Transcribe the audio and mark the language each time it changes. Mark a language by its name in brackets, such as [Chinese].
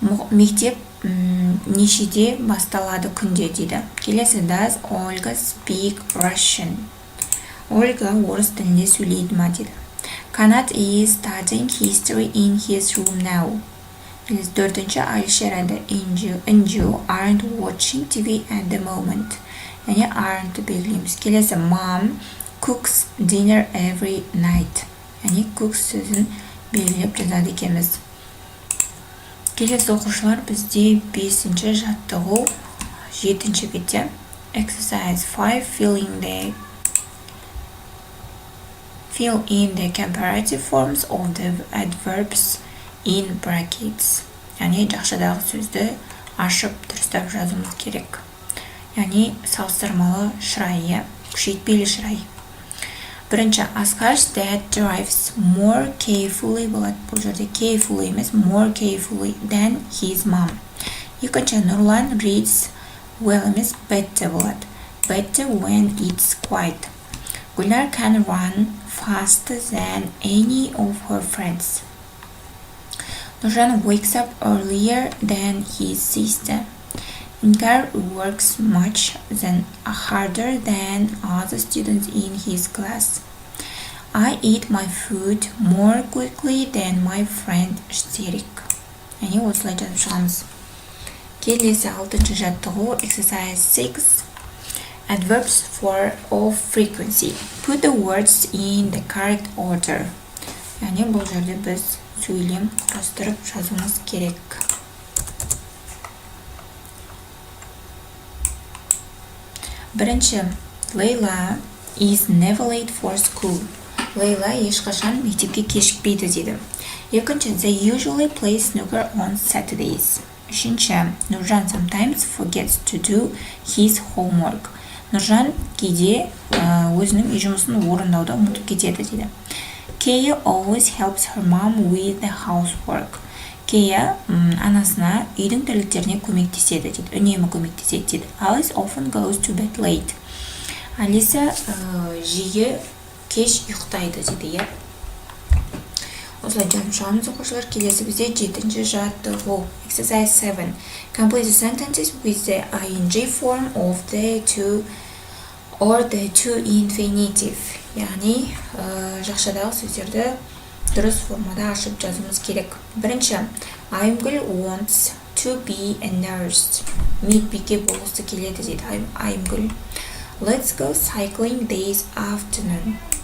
[Kazakh] мектеп нешеде басталады күнде дейді. Келесі, [English] does Olga speak Russian? [Kazakh] Ольга орыс тілінде сөйлейді ма дейді. [English] Канат is studying history in his room now. [Kazakh] Келесі, төртінші, [English] Алишер and Inju aren't watching TV at the moment. [Kazakh] Яғни aren't белгілейміз. [English] Келесі, mom cooks dinner every night. [Kazakh] Яғни cooks сөзін белгілеп жазады екенбіз. Келесі оқушылар, бізде 5-ші жаттығу 7-ші бетте. [English] Exercise 5, fill in the comparative forms of the adverbs in brackets. [Kazakh] Яғни жақшадағы сөзді ашып дұрыстап жазуымыз керек. Яғни салыстырмалы шырайы, күшейтпелі шырай. Бірінші, [English] Asghar dad drives more carefully [Kazakh] болады. Бұл жерде [English] carefully [Kazakh] емес, [English] more carefully than his mom. [Kazakh] Екінші, Нұрлан [English] reads well [Kazakh] емес, [English] better [Kazakh] болады. [English] Better when it's quiet. Гүлнар can run faster than any of her friends. Nurjan wakes up earlier than his sister. Inkar works much harder than other students in his class. I eat my food more quickly than my friend Shtirik. [Kazakh] Яғни осылай жазып шығамыз. Келесі 6-ші жаттығу, [English] exercise 6. Adverbs of frequency. Put the words in the correct order. [Kazakh] Яғни бұл жерде біз сөйлем құрастырып жазуымыз керек. Бірінші, [English] Layla is never late for school. [Kazakh] Layla ешқашан мектепке кешікпейді дейді. Екінші, [English] they usually play snooker on Saturdays. [Kazakh] Үшінші, [English] Nurjan sometimes forgets to do his homework. [Kazakh] Нұржан кейде өзінің үй жұмысын орындауды ұмытып кетеді дейді. [English] Kaya always helps her mom with the housework. [Kazakh] Kaya анасына үйдің тірліктеріне көмектеседі дейді, үнемі көмектеседі дейді. [English] Alice often goes to bed late. [Kazakh] Алиса жиі кеш ұйықтайды дейді. Осылай жазып шығамыз оқушылар. Келесі бізде 7-ші жаттығу. [English] Exercise 7. Complete the sentences with the ing form of the to or the to infinitive. [Kazakh] Яғни жақшадағы сөздерді дұрыс формада ашып жазуымыз керек. Бірінші, [English] Айымгүл wants to be a nurse. [Kazakh] Медбике болғысы келеді дейді Айымгүл. [English] Let's go cycling this afternoon.